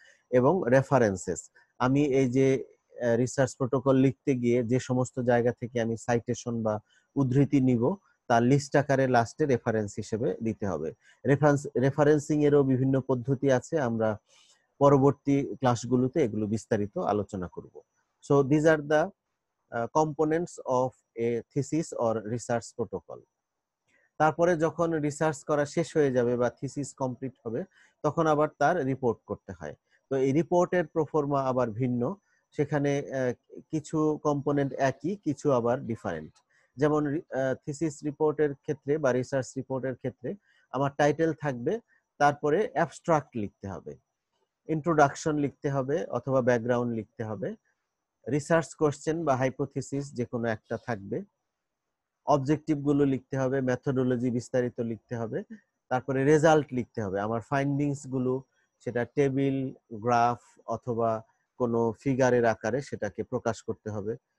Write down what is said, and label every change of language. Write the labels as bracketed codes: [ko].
[bn] এবং রেফারেন্সেস, আমি এই যে রিসার্চ প্রোটোকল লিখতে গিয়ে যে সমস্ত জায়গা থেকে আমি সাইটেশন বা উদ্ধৃতি নিব তার লিস্ট আকারে লাস্টে রেফারেন্স হিসেবে দিতে হবে। রেফারেন্সিং এরও বিভিন্ন পদ্ধতি আছে, আমরা পরবর্তী ক্লাসগুলোতে এগুলো বিস্তারিত আলোচনা করব। [en] So these are the components of a thesis or research protocol. [bn] তারপরে যখন রিসার্চ করা শেষ হয়ে যাবে বা থিসিস কমপ্লিট হবে তখন আবার তার রিপোর্ট করতে হয়। তো এই রিপোর্টের প্রফর্মা আবার ভিন্ন, সেখানে কিছু কম্পোনেন্ট একই, কিছু আবার ডিফারেন্ট। যেমন থিসিস রিপোর্টের ক্ষেত্রে বা রিসার্চ রিপোর্টের ক্ষেত্রে আমার টাইটেল থাকবে, তারপরে অ্যাবস্ট্রাক্ট লিখতে হবে, ইন্ট্রোডাকশন লিখতে হবে অথবা ব্যাকগ্রাউন্ড লিখতে হবে, রিসার্চ কোশ্চেন বা হাইপোথিসিস যে কোনো একটা থাকবে, অবজেক্টিভ গুলো লিখতে হবে, মেথোডোলজি বিস্তারিত লিখতে হবে, তারপরে রেজাল্ট লিখতে হবে, আমার ফাইন্ডিংস গুলো, সেটা টেবিল, গ্রাফ অথবা কোনো ফিগারের আকারে সেটাকে প্রকাশ করতে হবে।